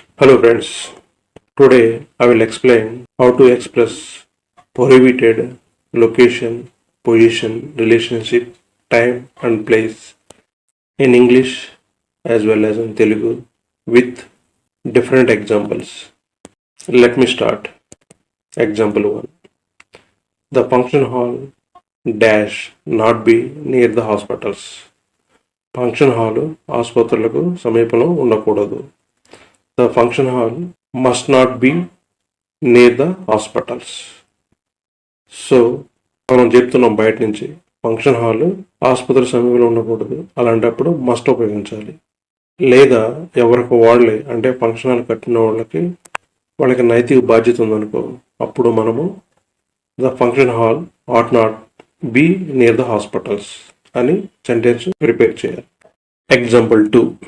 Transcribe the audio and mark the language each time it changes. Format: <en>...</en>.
<en>Hello friends, today I will explain how to express prohibited location, position, relationship, time and place in English as well as in Telugu with different examples. Let me start. Example 1. The function hall dash not be near the hospitals.</en> <te>Function hall ఆసుపత్రులకు సమీపంలో ఉండకూడదు.</te> <en>The function hall must not be near the hospitals.</en> <te>So మనం చెప్తున్నాం బయట నుంచి function hall ఆసుపత్రి సమీపంలో ఉండకూడదు, అలాంటప్పుడు మస్ట్ ఉపయోగించాలి. లేదా ఎవరికి వాళ్ళే అంటే ఫంక్షన్ హాల్ కట్టిన వాళ్ళకి నైతిక బాధ్యత ఉందనుకో, అప్పుడు మనము</te> <en>the function hall at not be near the hospitals</en> <te>అని సెంటెన్స్ ప్రిపేర్ చేయాలి. ఎగ్జాంపుల్ 2.</te>